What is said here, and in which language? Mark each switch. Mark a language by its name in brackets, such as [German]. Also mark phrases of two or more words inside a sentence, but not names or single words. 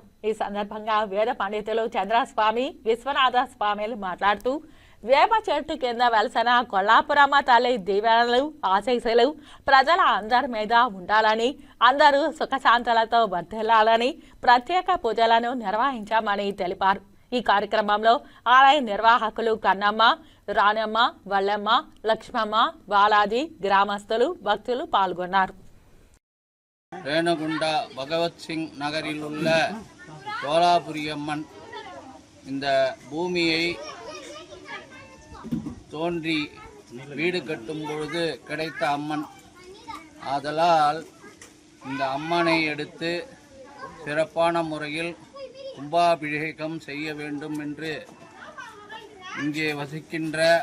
[Telugu] ఈ సందర్భంగా వేద పండితులు చంద్రస్వామి, విశ్వనాథ స్వామిలు మాట్లాడుతూ వేప చెట్టు కింద వెలసిన కొల్లాపురమ్మ తల్లి దీవెనలు, ఆశీస్సులు ప్రజల అందరి మీద ఉండాలని, అందరూ సుఖశాంతులతో వర్ధిల్లాలని ప్రత్యేక పూజలను నిర్వహించామని తెలిపారు. ఈ కార్యక్రమంలో ఆలయ నిర్వాహకులు కన్నమ్మ, రాణమ్మ, వల్లమ్మ, లక్ష్మమ్మ, బాలాజీ, గ్రామస్తులు, భక్తులు పాల్గొన్నారు. [Tamil] ரேணுகுண்டா பகவத் சிங் நகரில் உள்ள கோலாபுரியம்மன் இந்த பூமியை தோன்றி வீடு கட்டும் பொழுது கிடைத்த அம்மன். ஆதலால் இந்த அம்மனை எடுத்து சிறப்பான முறையில் கும்பாபிஷேகம் செய்ய வேண்டும் என்று இங்கே வசிக்கின்ற